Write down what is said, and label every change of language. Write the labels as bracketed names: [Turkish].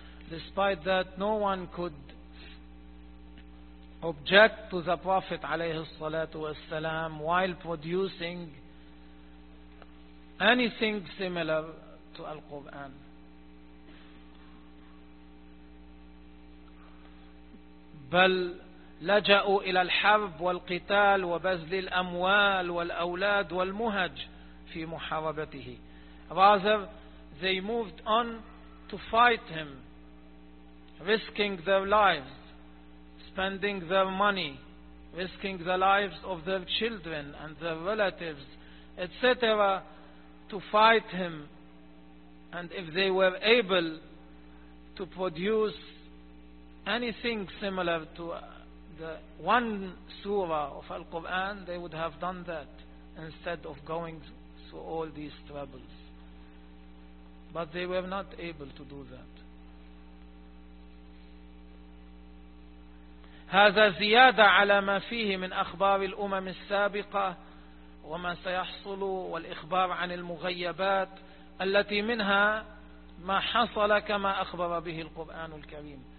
[English] Despite that, no one could object to the Prophet [Arabic] عليه الصلاة والسلام [English] while producing anything similar to Al-Quran. [Arabic] بل لجأوا إلى الحرب والقتال وبذل الأموال والأولاد والمهج في محاربته. [English] Rather, they moved on to fight him, risking their lives, spending their money, risking the lives of their children and their relatives, etc., to fight him. And if they were able to produce anything similar to the one surah of Al-Quran, they would have done that instead of going through all these troubles. But they were not able to do that. [Arabic] هذا زيادة على ما فيه من أخبار الأمم السابقة وما سيحصل والإخبار عن المغيبات التي منها ما حصل كما أخبر به القرآن الكريم.